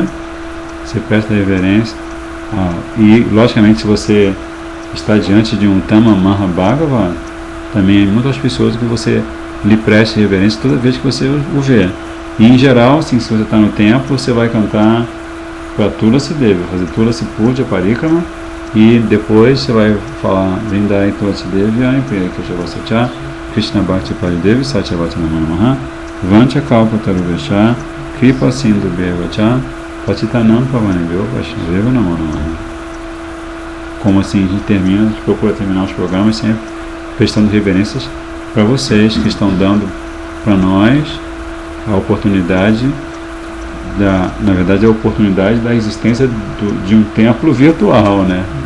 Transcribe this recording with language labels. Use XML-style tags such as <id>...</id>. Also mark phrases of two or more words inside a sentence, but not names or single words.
<pt>Você presta reverência e logicamente se você está diante de um Uttama Mahabhagava, também é muito auspicioso que você lhe preste reverência toda vez que você o vê. E em geral, assim, se você está no templo, você vai cantar para Tulasi Devi, fazer Tulasi Puja Parikrama, e depois você vai falar</pt> <sa>Vrindai Tulasi Devi, Ayampriya Keshavasatya, Krishna Bhakti Paridevi, Satyavati Namo Namaha, Vancha Kalpa Taruvesha, Kripa Sindhu Bevacha, Patitanam Pavanebhyo, Vaishnaveva Namo Namaha.</sa> <pt>Como assim a gente termina, a gente procura terminar os programas sempre prestando reverências para vocês que estão dando para nós a oportunidade na verdade a oportunidade da existência de um templo virtual, né?</pt>